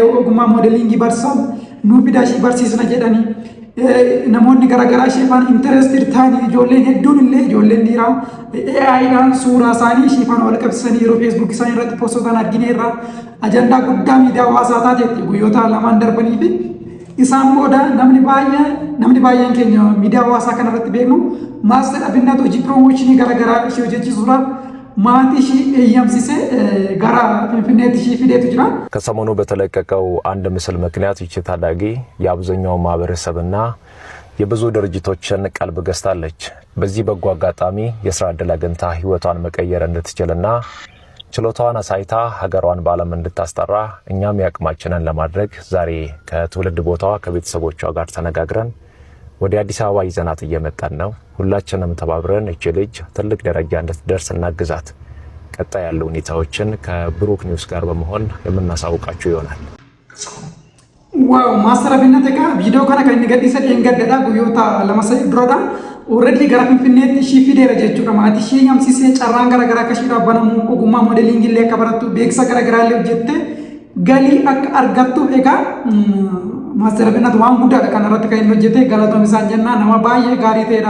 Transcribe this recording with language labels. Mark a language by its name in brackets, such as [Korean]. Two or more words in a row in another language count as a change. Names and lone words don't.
[Oromo] ogummaa moodelingii barsiisan nuu fidaa ishii barsiisna jedhanii namoonni garaagaraa ishee faan interested ta'anii ijoolleen hedduun illee ijoolleen dhiiraa AI'dhaan suuraa isaanii ishee faan wal qabsiisanii yeroo feesbuuk isaanii irratti poostotaan argineerra ajandaa guddaa miidiyaa hawaasaa taateetti guyyoota lamaan darbanii fi isaan booda namni baay'een keenya miidiyaa hawaasaa kanarratti beeknu maaster abinnaat hojii piroomooshinii garaagaraa ishee hojjechiisuudhaaf maatii ishee eeyyamsisee gara ፊንፊኔት ishee fideetu jira። [Amharic] ከሰሞኑ በተለቀቀው አንድ ምስል ምክንያት ይቺ ታዳጊ የአብዛኛው ማህበረሰብና የብዙ ድርጅቶችን ቀልብ ገዝታለች። በዚህ በጎ አጋጣሚ የስራ ዕድል አግኝታ ህይወቷን መቀየር እንድትችልና ችሎታዋን አሳይታ ሀገሯን በዓለም እንድታስጠራ እኛም ያቅማችንን ለማድረግ ዛሬ ከትውልድ ቦታዋ ከቤተሰቦቿ ጋር ተነጋግረን ወደ አዲስ አበባ ይዘናት እየመጣን ነው። ሁላችንም ተባብረን እቺ ልጅ ትልቅ ደረጃ እንድትደርስ እናግዛት። ቀጣይ ያሉ ሁኔታዎችን ከብሩክ ኒውስ ጋር በመሆን የምናሳውቃችሁ ይሆናል። ዋው ማስተር አብነት ጋር ቪዲዮ [Oromo] kana kan inni gadhiise dheengadda guyyoota lama sadii duradha. Already gara Finfinneetti ishii fideera jechuudha. Maatii ishee eeyyamsisee carraan garaagaraa akka ishee dhaabbanamu ogummaa moodelingii illee akka barattu beeksisa garaagaraa illee hojjettee galii akka argattuuf egaa maaster abinat waan guddaadha kanarratti kan inni hojjete galatoom isaan jennaa nama baay'ee gaarii ta'edha.